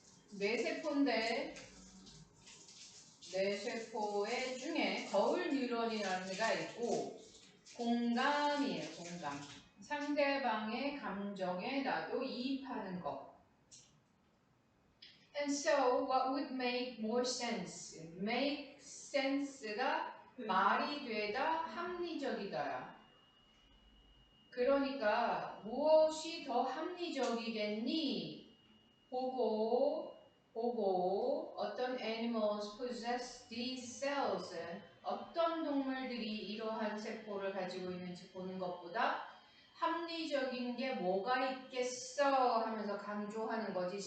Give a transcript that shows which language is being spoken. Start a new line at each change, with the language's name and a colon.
Korean: 뇌세포인데 뇌세포의 중에 거울 뉴런이라는 데가 있고 공감이에요. 공감. 상대방의 감정에 나도 이입하는 것.
English: And so what would make more sense?
Korean: Make sense가 말이 되다, 합리적이다야. 그러니까 무엇이 더 합리적이겠니? 보고 어떤
English: animals possess these cells,
Korean: 어떤 동물들이 이러한 세포를 가지고 있는지 보는 것보다 합리적인 게 뭐가 있겠어 하면서 강조하는 거지.